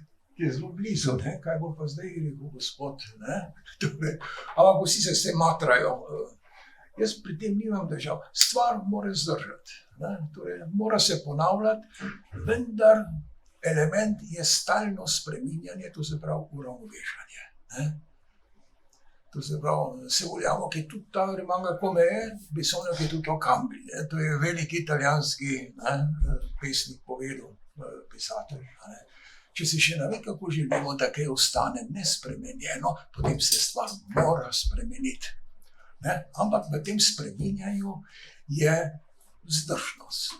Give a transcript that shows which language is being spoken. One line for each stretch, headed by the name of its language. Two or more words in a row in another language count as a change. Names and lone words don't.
Slovenian: Je zelo blizu, kaj bo pa zdaj rekel gospod, ampak vsi se s tem matrajo. Jaz pri tem nimam težav. Stvar mora zdržati, torej mora se ponavljati, vendar element je stalno spreminjanje, to se pravi uravnovešanje. To se pravi,
Italian: se vogliamo che tutta rimanga come è, bisogna che tutto cambi.
Slovenian: To je veliki italijanski pesnik povedal, pisatelj. Če si še ne ve, kako želimo, da kaj ostane nespremenjeno, potem se stvar mora spremeniti. Ampak v tem spreminjanju je vzdržnost.